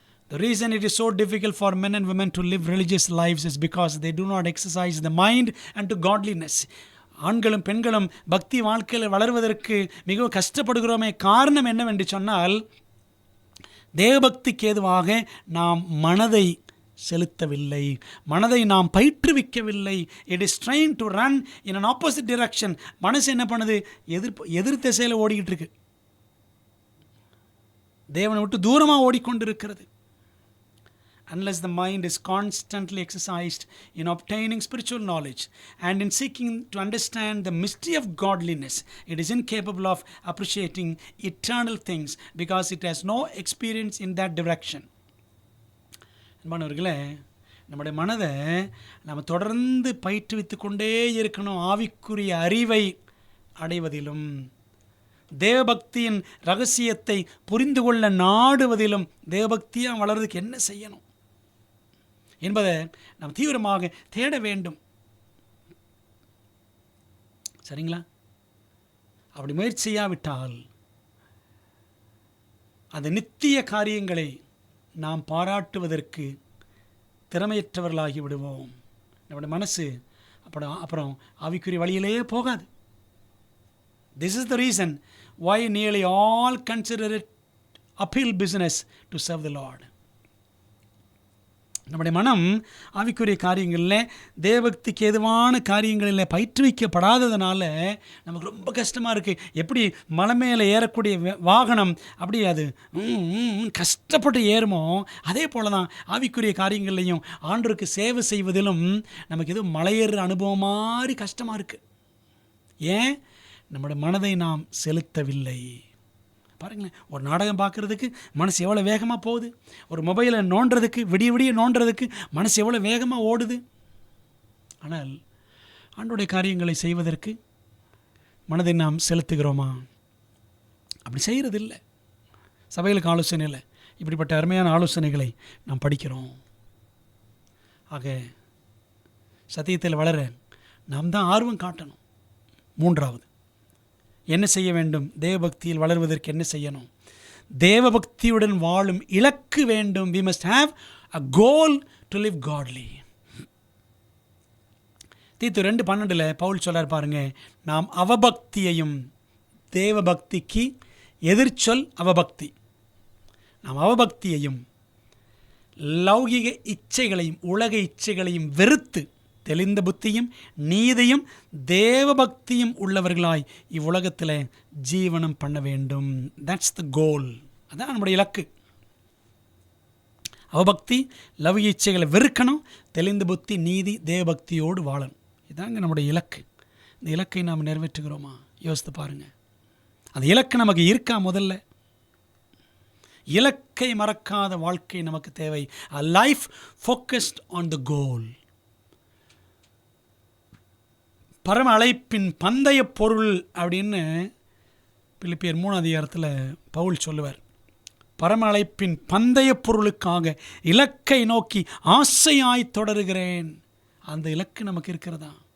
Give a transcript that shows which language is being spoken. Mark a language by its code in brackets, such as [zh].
[en] The reason it is so difficult for men and women to live religious lives is because they do not exercise the mind unto godliness. [ta] ஆண்களும் பெண்களும் பக்தி வாழ்க்கையில் வளர்வதற்கு மிகவும் கஷ்டப்படுகிறோமே. காரணம் என்னவென்று சொன்னால், தேவபக்திக்கு ஏதுவாக நாம் மனதை செலுத்தவில்லை, மனதை நாம் பயிற்றுவிக்கவில்லை. [en] It is train to run in an opposite direction. [ta] மனசு என்ன பண்ணுது? எதிர் திசையில் ஓடிக்கிட்டு இருக்கு, தேவனை விட்டு தூரமாக ஓடிக்கொண்டிருக்கிறது. [en] Unless the mind is constantly exercised in obtaining spiritual knowledge and in seeking to understand the mystery of godliness, it is incapable of appreciating eternal things because it has no experience in that direction. [ta] அன்பானவர்களே, நம்முடைய மனதை நம்ம தொடர்ந்து பயிற்றுவித்து கொண்டே இருக்கணும். ஆவிக்குரிய அறிவை அடைவதிலும் தேவபக்தியின் ரகசியத்தை புரிந்து கொள்ள நாடுவதிலும் தேவபக்தியாக வளர்றதுக்கு என்ன செய்யணும் என்பதை நாம் தீவிரமாக தேட வேண்டும். சரிங்களா? அப்படி முயற்சி செய்யாவிட்டால் அந்த நித்திய காரியங்களை நாம் பாராட்டுவதற்கு திறமையற்றவர்களாகி விடுவோம். நம்முடைய மனசு அப்புறம் ஆவிக்குரிய வழியிலேயே போகாது. [en] This is the reason why nearly all consider it uphill business to serve the Lord. [ta] நம்முடைய மனம் ஆவிக்குரிய காரியங்களில் தேவபக்திக்கு ஏதுவான காரியங்களில் பயிற்றுவிக்கப்படாததுனால நமக்கு ரொம்ப கஷ்டமாக இருக்குது. எப்படி மலை மேலே ஏறக்கூடிய வாகனம் அப்படி அது கஷ்டப்பட்டு ஏறுமோ, அதே போல் தான் ஆவிக்குரிய காரியங்கள்லையும் ஆண்டவருக்கு சேவை செய்வதிலும் நமக்கு எதுவும் மலையேற அனுபவம் மாதிரி கஷ்டமாக இருக்குது. ஏன்? நம்முடைய மனதை நாம் செலுத்தவில்லை. பாருங்களேன், ஒரு நாடகம் பார்க்குறதுக்கு மனசு எவ்வளோ வேகமாக போகுது, ஒரு மொபைலை நோண்டுறதுக்கு விடிய நோண்டுறதுக்கு மனசு எவ்வளோ வேகமாக ஓடுது. ஆனால் ஆண்டவருடைய காரியங்களை செய்வதற்கு மனதை நாம் செலுத்துகிறோமா? அப்படி செய்கிறதில்லை. சபைகளுக்கு ஆலோசனை இல்லை. இப்படிப்பட்ட அருமையான ஆலோசனைகளை நாம் படிக்கிறோம். ஆக சத்தியத்தில் வளர நாம் தான் ஆர்வம் காட்டணும். மூன்றாவது, என்ன செய்ய வேண்டும்? தேவபக்தியில் வளர்வதற்கு என்ன செய்யணும்? தேவபக்தியுடன் வாழும் இலக்கு வேண்டும். [en] We must have a goal to live godly. [ta] தீத்து 2:12 பவுல் சொல்றார் பாருங்க, நாம் அவபக்தியையும், தேவபக்திக்கு எதிர்ச்சொல் அவபக்தி, நாம் அவபக்தியையும் லௌகிக இச்சைகளையும் உலக இச்சைகளையும் வெறுத்து தெளிந்த புத்தியும் நீதியும் தேவபக்தியும் உள்ளவர்களாய் இவ்வுலகத்தில் ஜீவனம் பண்ண வேண்டும். [en] That's the goal. [ta] அதான் நம்முடைய இலக்கு. அவபக்தி, லௌகிக இச்சைகளை வெறுக்கணும், தெளிந்த புத்தி நீதி தேவபக்தியோடு வாழணும். இதாங்க நம்முடைய இலக்கு. இந்த இலக்கை நாம் நிறைவேற்றுகிறோமா? யோசித்து பாருங்கள். அந்த இலக்கு நமக்கு இருக்கா? முதல்ல இலக்கை மறக்காத வாழ்க்கை நமக்கு தேவை. [en] A life focused on the goal. [ta] பரம அழைப்பின் பந்தய பொருள் அப்படின்னு பிலிப்பியர் 3 பவுல் சொல்லுவார். பரம அழைப்பின் பந்தய பொருளுக்காக இலக்கை நோக்கி ஆசையாய் தொடருகிறேன். அந்த இலக்கு நமக்கு இருக்கிறதா?